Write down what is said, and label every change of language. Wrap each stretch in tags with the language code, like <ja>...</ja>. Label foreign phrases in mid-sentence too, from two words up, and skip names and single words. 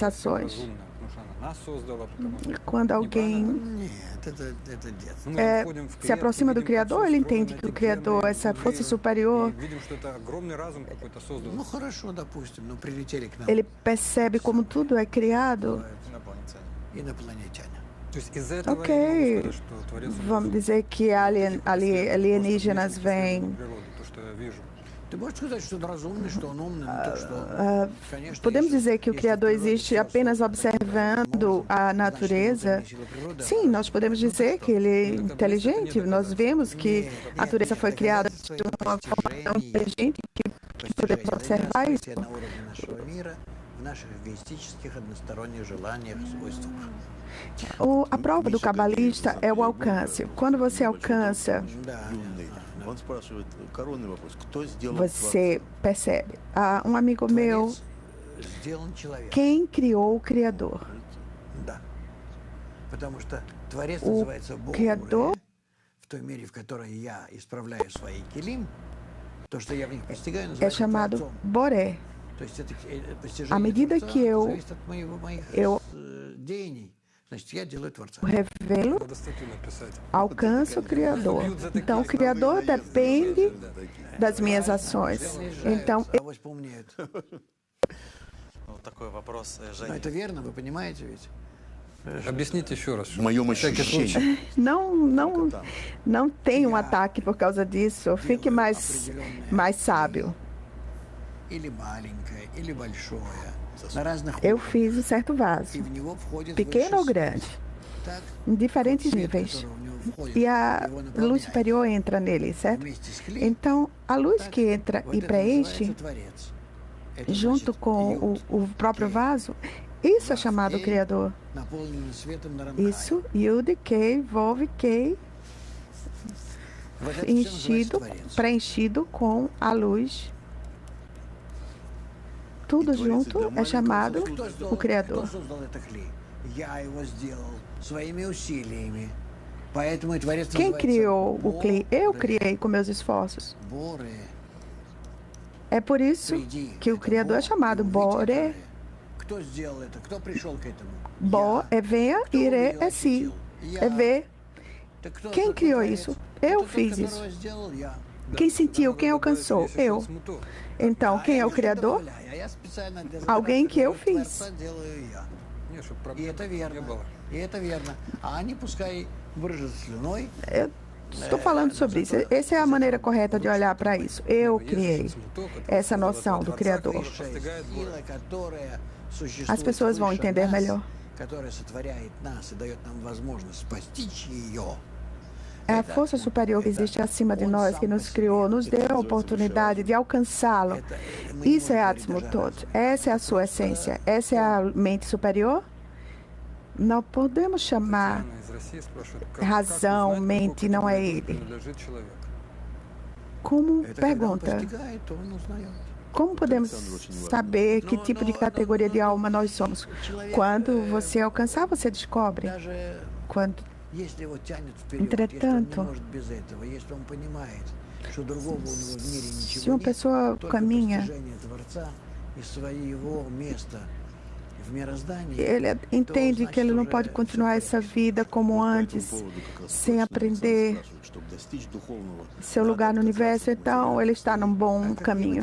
<ru>разумная, потому что она нас создало, потому что</ru> <pt>Quando alguém</pt> <ru>Нет, это детство. мы входим в</ru> <pt>se</pt> <ru>клетку,</ru> <pt>aproxima do</pt> <ru>видим, как</ru> <pt>Criador,</pt> <ru>всё</ru> <pt>ele</pt> <ru>устроено,</ru> <pt>entende que o</pt> <ru>эти</ru> <pt>Criador,</pt> <ru>гены,</ru> <pt>essa força</pt> <ru>нуклеины,</ru> <pt>superior,</pt> <ru>и видим, что это огромный разум какой-то создан. Ну хорошо, допустим, но прилетели к нам</ru> <pt>ele percebe como tudo é criado.</pt> <ru>Инопланетяне. инопланетяне. То есть из-за этого Ok. я не могу сказать, что Творец</ru> <pt>Vamos dizer que alienígenas vêm.</pt> <ru>природу, то, что я вижу. Ты можешь сказать, что он разумный, что он умный, ну так что? Конечно,</ru> <pt>Podemos</pt> <ru>если-</ru> <pt>dizer que o</pt> <ru>если</ru> <pt>Criador</pt> <ru>природа</ru> <pt>existe</pt> <ru>всё</ru> <pt>apenas</pt> <ru>создана,</ru> <pt>observando</pt> <ru>можно,</ru> <pt>a</pt> <ru>значит,</ru> <pt>natureza?</pt> <ru>внутренняя сила природы,</ru> <pt>Sim, nós podemos dizer que ele é inteligente. Nós vemos que a natureza foi criada de uma forma tão inteligente que podemos observar isso.</pt> <ru>на уровне нашего мира, в наших эгоистических односторонних желаниях, свойствах.</ru> <pt>A prova do cabalista é o alcance. Quando você alcança,</pt> <ru>Да, Юный. Он спрашивает коронный вопрос. Кто сделал</ru> <pt>você percebe. Um amigo meu,</pt> <ru>Творец сделан человек.</ru> <pt>quem criou o Criador?</pt> <ru>Да. Потому что Творец</ru> <pt>O</pt> <ru>называется Бог.</ru> <pt>Criador</pt> <ru>В той мере, в которой я исправляю свои килим, то, что я в них постигаю,</ru> <pt>é</pt> <ru>называется</ru> <pt>chamado</pt> <ru>Творцом.</ru> <pt>Boré.</pt> <ru>То есть это постижение</ru> <pt>À medida</pt> <ru>Творца</ru> <pt>que eu-</pt> <ru>зависит от моих</ru> <pt>eu-</pt> <ru>деяний. Значит, я делаю Творца.</ru> <pt>Revelo,</pt> <ru>Надо статью написать.</ru> <pt>alcança o Criador. Então, o Criador depende das minhas ações. Então,</pt> <ru>Авось поумнеют. Вот такой вопрос, Но Женя. это верно, вы понимаете ведь? Объясните еще раз. В моем всякий ощущении. случай.</ru> <pt>não tem um ataque por causa disso. Fique mais sábio.</pt> <ru>Или маленькое, или большое. На разных</ru> <pt>Eu</pt> <ru>уровнях.</ru> <pt>fiz um certo vaso,</pt> <ru>И в него входит</ru> <pt>pequeno ou</pt> <ru>высший</ru> <pt>grande,</pt> <ru>свет. Так,</ru> <pt>em diferentes</pt> <ru>свет,</ru> <pt>níveis.</pt> <ru>который в него входит,</ru> <pt>E a</pt> <ru>его</ru> <pt>luz</pt> <ru>наполняет.</ru> <pt>superior entra nele, certo?</pt> <ru>Вместе с клей,</ru> <pt>Então, a luz</pt> <ru>так,</ru> <pt>que entra</pt> <ru>вот</ru> <pt>e</pt> <ru>это</ru> <pt>preenche,</pt> <ru>называется Творец. Это</ru> <pt>junto</pt> <ru>значит,</ru> <pt>com</pt> <ru>Юд,</ru> <pt>o próprio vaso, isso é chamado Criador.</pt> <ru>наполненный светом Наранхая.</ru> <pt>Isso, Yud, Kei, Vov, Kei,</pt> <ru>Вот это всё называется</ru> <pt>enchido,</pt> <ru>Творец.</ru> <pt>preenchido com a luz. Tudo junto é chamado o Criador.</pt> <ru>Кто создал это клей? Я его сделал своими усилиями. Поэтому и Творец</ru> <pt>Quem</pt> <ru>называется</ru> <pt>criou o Kli? Eu</pt> <ru>Боре.</ru> <pt>criei com meus esforços.</pt> <ru>Боре.</ru> <pt>É por isso</pt> <ru>Приди.</ru> <pt>que o</pt> <ru>Это</ru> <pt>Criador é</pt> <ru>Бог,</ru> <pt>chamado</pt> <ru>и увидь</ru> <pt>Boré.</pt> <ru>это. Кто сделал это? Кто пришел к этому?</ru> <pt>Bo</pt> <ru>Я.</ru> <pt>é venha,</pt> <ru>Кто</ru> <pt>ire</pt> <ru>увидел,</ru> <pt>é si,</pt> <ru>ощутил?</ru> <pt>é</pt> <ru>Я.</ru> <pt>ver.</pt> <ru>Так кто</ru> <pt>Quem</pt> <ru>тот</ru> <pt>criou</pt> <ru>Творец?</ru> <pt>isso?</pt> <ru>Это</ru> <pt>Eu</pt> <ru>тот,</ru> <pt>fiz</pt> <ru>которого</ru> <pt>isso.</pt> <ru>сделал я.</ru> <pt>Quem sentiu, quem alcançou? Eu. Então, quem é o Criador?</pt> <ru>А я специально для</ru> <pt>Alguém que eu</pt> <ru>Творца</ru> <pt>fiz.</pt> <ru>делаю я. Нет, чтобы И проблем это не верно. было. И это верно. А они пускай брыжут слюной.</ru> <pt>Eu estou falando sobre isso. Essa é a maneira correta de olhar para isso. Eu criei essa noção do Criador.</pt> <ru>Сила, которая существует</ru> <pt>As pessoas vão</pt> <ru>выше</ru> <pt>entender</pt> <ru>нас,</ru> <pt>melhor.</pt> <ru>которая сотворяет нас и дает нам возможность постичь ее.</ru> <pt>É a força superior que existe acima de nós, que nos criou, nos deu a oportunidade de alcançá-lo. Isso é Atzmutot. Essa é a sua essência. Essa é a mente superior? Não podemos chamar razão, mente, não é ele. Como</pt> <ru>Это когда он</ru> <pt>pergunta,</pt> <ru>постигает, то он узнает.</ru> <pt>como podemos saber que tipo de categoria de alma nós somos? Quando você alcançar, você descobre.</pt> <ru>Даже</ru> <pt>Quando</pt> <ru>если его тянет вперед,</ru> <pt>Entretanto,</pt> <ru>если он не может без этого, если он понимает, что другого у него в мире</ru> <pt>se</pt> <ru>ничего</ru> <pt>uma</pt> <ru>нет,</ru> <pt>pessoa</pt> <ru>только</ru> <pt>caminha,</pt> <ru>постижение Творца и своего места в мироздании,</ru> <pt>ele entende que ele não pode continuar essa vida como antes, sem aprender seu lugar no universo, então ele está num bom caminho.</pt>